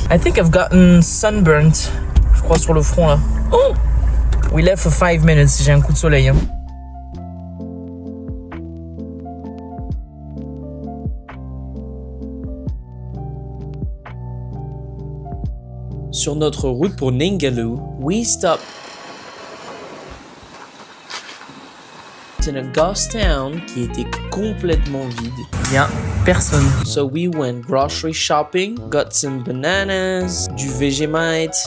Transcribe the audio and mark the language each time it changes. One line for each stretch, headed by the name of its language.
English: I think I've gotten sunburnt.
French: Je crois sur le front, là. Oh!
English: We left for 5 minutes.
French: J'ai un coup de soleil, hein. Sur notre route pour Ningaloo,
English: we stopped in a ghost town
French: qui était complètement vide. Il y a personne.
English: So we went grocery shopping, got some bananas, du Vegemite.